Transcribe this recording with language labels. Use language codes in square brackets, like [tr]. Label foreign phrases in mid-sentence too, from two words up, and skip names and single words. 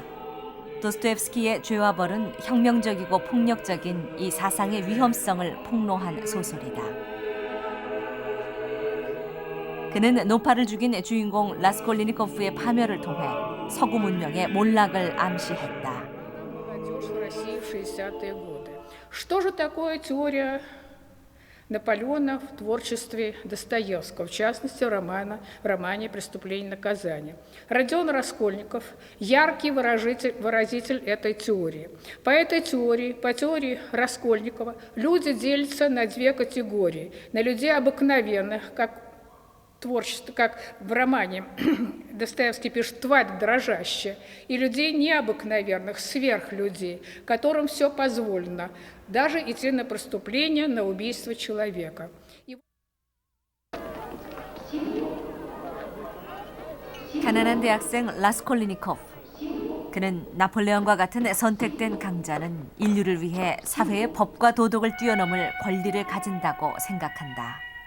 [ko] 도스토옙스키의 죄와 벌은 혁명적이고 폭력적인 이 사상의 위험성을 폭로한 소설이다. 그는 노파를 죽인 주인공 라스콜리니코프의 파멸을 통해 서구 문명의 몰락을 암시했다. [ru] Что же такое теория Наполеона в творчестве Достоевского, в частности, в романе «Преступление и наказание». Родион Раскольников – яркий выразитель этой теории. По этой теории, по теории Раскольникова, люди делятся на две категории. На людей обыкновенных, как творчество, как в романе Достоевский пишет «тварь дрожащая», и людей необыкновенных, сверхлюдей, которым все позволено, даже идти на преступление, на убийство человека. [ko] 가난한 대학생 라스콜리니코프. 그는 나폴레옹과 같은 선택된 강자는 인류를 위해 사회의 법과 도덕을 뛰어넘을 권리를 가진다고 생각한다.